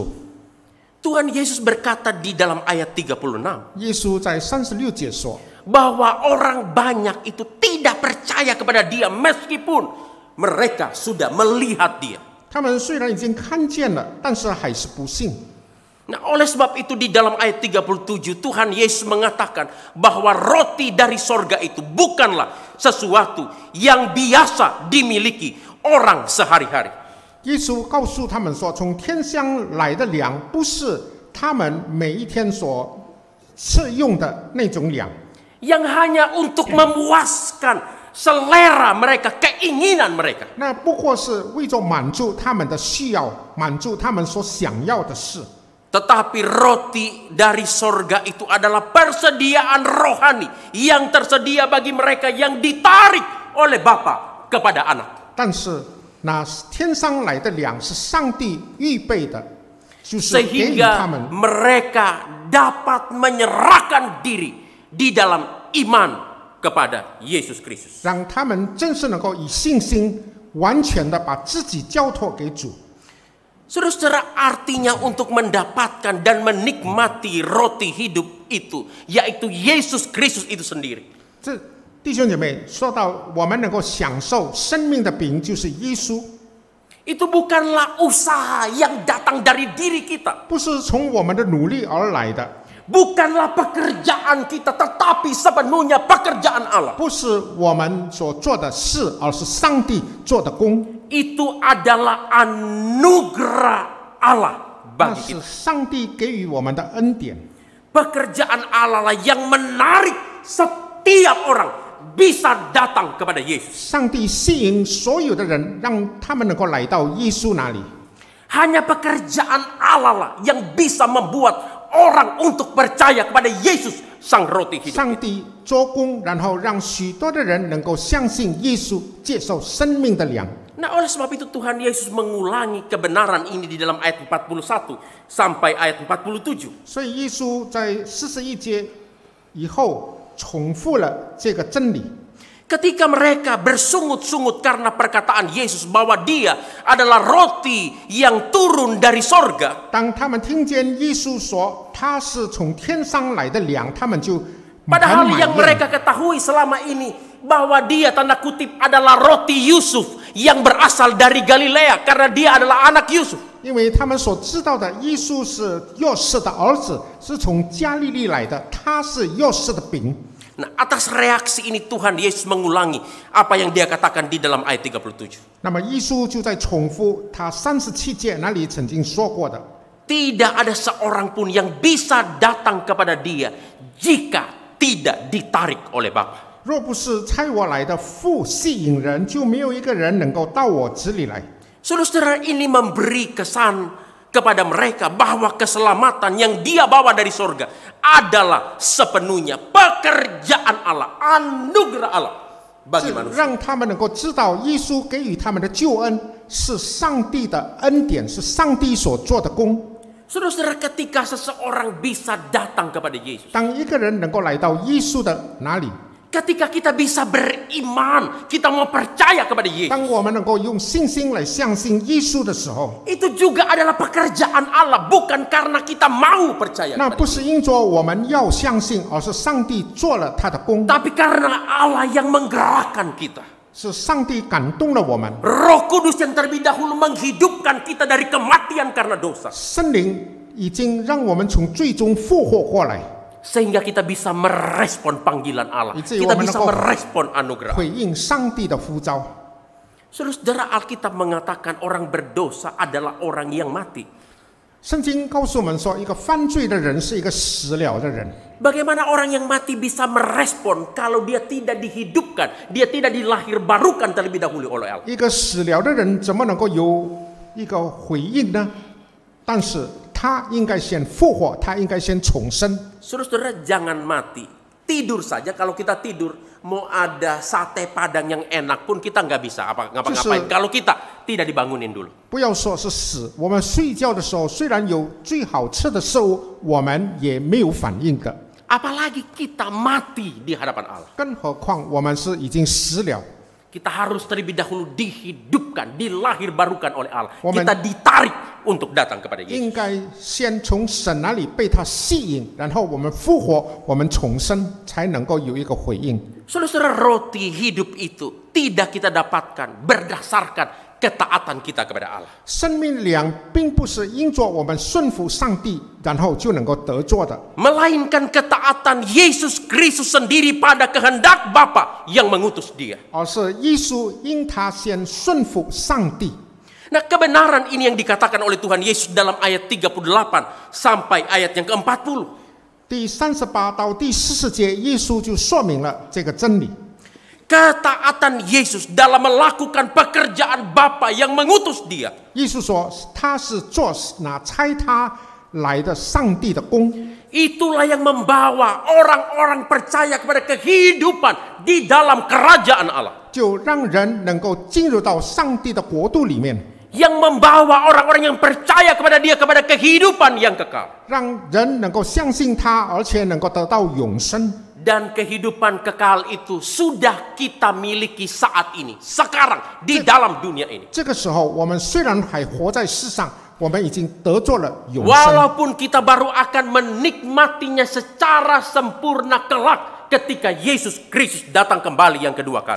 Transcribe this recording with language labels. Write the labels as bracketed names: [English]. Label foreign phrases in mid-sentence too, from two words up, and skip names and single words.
[Indonesian] Tuhan Yesus berkata di dalam ayat 36, [Chinese] 耶稣在36节说， [Indonesian] bahwa orang banyak itu tidak percaya kepada Dia meskipun mereka sudah melihat Dia. [Chinese] 他们虽然已经看见了，但是还是不信。 [Indonesian] Nah, oleh sebab itu di dalam ayat 37 Tuhan Yesus mengatakan bahwa roti dari sorga itu bukanlah sesuatu yang biasa dimiliki orang sehari-hari. [Chinese] 耶稣告诉他们说，从天上来的粮不是他们每一天所吃用的那种粮， [Indonesian] Yang hanya untuk memuaskan selera mereka, keinginan mereka. [Chinese] 那不过是为着满足他们的需要，满足他们所想要的事。 [Indonesian] Tetapi roti dari sorga itu adalah persediaan rohani yang tersedia bagi mereka yang ditarik oleh Bapa kepada anak. [Chinese] 但是那天上来的粮是上帝预备的，就是给予他 [Indonesian] Sehingga [Chinese] 们， [Indonesian] mereka dapat menyerahkan diri di dalam iman kepada Yesus Kristus. [Chinese] 让他们真是能够以信心完全的把自己交托给主。 [Indonesian] Saudara-saudara, artinya untuk mendapatkan dan menikmati roti hidup itu, yaitu Yesus Kristus itu sendiri. [Chinese] 这弟兄姐妹说到我们能够享受生命的饼，就是耶稣， [Indonesian] Itu bukanlah usaha yang datang dari diri kita. [Chinese] 不是从我们的努力而来的， [Indonesian] Bukanlah pekerjaan kita, tetapi sepenuhnya pekerjaan Allah. [Chinese] 不是我们所做的事，而是上帝做的工。 [Indonesian] Itu adalah anugerah Allah [Chinese] 那 [Indonesian] bagi [Chinese] 是 [Indonesian] kita. [Chinese] 上帝给予我们的恩典。 [Indonesian] Pekerjaan Allah lah yang menarik setiap orang bisa datang kepada Yesus. [Chinese] 上帝吸引所有的人，让他们能够来到耶稣那里。 [Indonesian] Hanya pekerjaan Allah lah yang bisa membuat orang untuk percaya kepada Yesus sang roti hidup. [Chinese] 上帝做工，然后让许多的人能够相信耶稣，接受生命的粮。 [Indonesian] Nah, oleh sebab itu Tuhan Yesus mengulangi kebenaran ini di dalam ayat 41 sampai ayat 47. [Chinese] 所以耶稣在41节以后重复了这个真理。 [Indonesian] Ketika mereka bersungut-sungut karena perkataan Yesus bahwa Dia adalah roti yang turun dari sorga, [Chinese] 当他们听见耶稣说他是从天上来的粮，他们就很 [Indonesian] padahal [Chinese] 埋 [Indonesian] yang [Chinese] 怨。 [Indonesian] mereka ketahui selama ini bahwa Dia tanda kutip adalah roti Yusuf yang berasal dari Galilea karena Dia adalah anak Yusuf. [Chinese] 因为他们所知道的，耶稣是约瑟的儿子，是从加利利来的，他是约瑟的饼。 [Indonesian] Nah, atas reaksi ini Tuhan Yesus mengulangi apa yang Dia katakan di dalam ayat 37. [Chinese] 那么耶稣就在重复他37节那里曾经说过的： [Indonesian] Tidak ada seorang pun yang bisa datang kepada Dia jika tidak ditarik oleh Bapa. [Chinese] 若不是差我来的父吸引人，就没有一个人能够到我这里来。 [Indonesian] Saudara-saudara, ini memberi kesan kepada mereka bahwa keselamatan yang Dia bawa dari sorga adalah sepenuhnya pekerjaan Allah, anugerah Allah bagi [Chinese] 这 [Indonesian] manusia. [Chinese] 让他们能够知道，耶稣给予他们的救恩是上帝的恩典，是上帝所做的工。 [Indonesian] Saudara-saudara, ketika seseorang bisa datang kepada Yesus, [Chinese] 当一个人能够来到耶稣的哪里， [Indonesian] ketika kita bisa beriman, kita mau percaya kepada Yesus, [Chinese] 当我们能够用信心来相信耶稣的时候， [Indonesian] itu juga adalah pekerjaan Allah, bukan karena kita mau percaya [Chinese] 那 [Indonesian] kepada [Chinese] 不是因着我们要相信，而是上帝做了他的工， [Indonesian] tapi karena Allah yang menggerakkan kita. [Chinese] 是上帝感动了我们。 [Indonesian] Roh Kudus yang terlebih dahulu menghidupkan kita dari kematian karena dosa. [Chinese] 圣灵已经让我们从最终复活过来。 [Indonesian] sehingga kita bisa merespon panggilan Allah, [Chinese] 以至于 [Indonesian] kita [Chinese] 我们能 [Indonesian] bisa [Chinese] 够 [Indonesian] merespon anugerah. [Chinese] 回应上帝的呼召。 [Indonesian] Saudara, Alkitab mengatakan orang berdosa adalah orang yang mati. [Chinese] 圣经告诉我们说，一个犯罪的人是一个死了的人。 [Indonesian] Bagaimana orang yang mati bisa merespon kalau dia tidak dihidupkan, dia tidak dilahirbarukan terlebih dahulu oleh Allah? [Chinese] 一个死了的人怎么能够有一个回应呢？但是他应该先复活，他应该先重生。 [Indonesian] Saudara, jangan mati. Tidur saja, kalau kita tidur, mau ada sate padang yang enak pun kita nggak bisa ngapa-ngapain kalau kita tidak dibangunin dulu. [Chinese] 不要说是死，我们睡觉的时候，虽然有最好吃的食物，我们也没有反应的。 [Indonesian] Apalagi kita mati di hadapan Allah. [Chinese] 更何况我们是已经死了。 [Indonesian] Kita harus terlebih dahulu dihidupkan, dilahirbarukan oleh Allah. [Chinese] 我们 [Indonesian] Kita ditarik untuk datang kepada Yesus. [Chinese] 应该先从神那里被他吸引，然后我们复活，我们重生，才能够有一个回应。 [Indonesian] Saudara, roti hidup itu tidak kita dapatkan berdasarkan ketaatan kita kepada Allah. [Chinese] 生命粮并不是因着我们顺服上帝，然后就能够得做的， [Indonesian] Melainkan ketaatan Yesus Kristus sendiri pada kehendak Bapa yang mengutus dia. [Chinese] 而是耶稣因他先顺服上帝。 [Indonesian] Nah, kebenaran ini yang dikatakan oleh Tuhan Yesus dalam ayat 38 sampai ayat yang ke-40. [Chinese] 第38到第40节，耶稣就说明了这个真理。 [Indonesian] Ketaatan Yesus dalam melakukan pekerjaan Bapa yang mengutus dia. [Chinese] 耶稣说，他是做那差他来的上帝的工。 [Indonesian] Itulah yang membawa orang-orang percaya kepada kehidupan di dalam kerajaan Allah. [Chinese] 就让人能够进入到上帝的国度里面， [Indonesian] Yang membawa orang-orang yang percaya kepada dia kepada kehidupan yang kekal. [Chinese] 让人能够相信他，而且能够得到永生。 [Indonesian] Dan kehidupan kekal itu sudah kita miliki saat ini, sekarang di dalam dunia ini. [Chinese] 这个时候，我们虽然还活在世上，我们已经得着了永生。 [Indonesian] Walaupun kita baru akan menikmatinya secara sempurna kelak ketika Yesus Kristus datang kembali yang kedua kali.